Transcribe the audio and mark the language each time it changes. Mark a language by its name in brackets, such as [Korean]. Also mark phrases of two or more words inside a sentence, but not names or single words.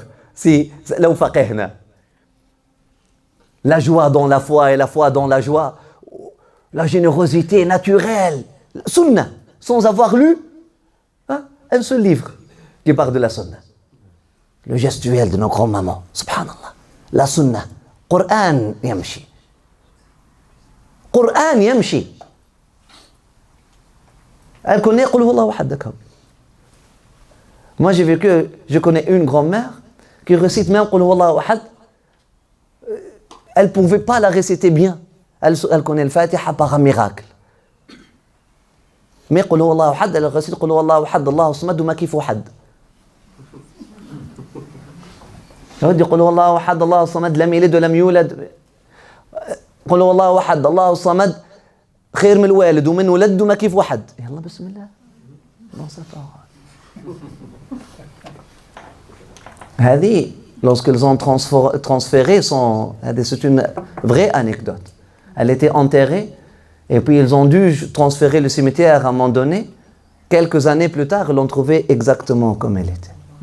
[French] Si là où faqihna, la joie dans la foi et la foi dans la joie, la générosité naturelle, sunna, sans avoir lu un seul livre qui parle de la sunna. Le gestuel de nos grands-mamans, subhanallah. La sunna, [Arabic] قرآن يمشي. [French] Elle connaît [Arabic] قل هو الله أحد, [French] d'accord. Moi je connais une grand-mère qui récite même [Arabic] قل هو الله أحد. [French] Elle ne pouvait pas la réciter bien. Elle connaît le Fatiha par un miracle. Mais [Arabic] قل هو الله أحد, [French] elle récite [Arabic] قل هو الله أحد الله الصمد ما كفو أحد. [French] Elle dit [Arabic] قل هو الله أحد الله الصمد لم يلد ولم يولد. قل هو الله أحد الله الصمد, خير من الوالد ومن ولد وما كيف واحد. يلا بسم الله. [French] Non, ça part. هذه, lorsqu'ils ont transféré c'est une vraie anecdote. Elle était enterrée et puis ils ont dû transférer le cimetière à un moment donné. Quelques années plus tard, ils l'ont trouvée exactement comme elle était.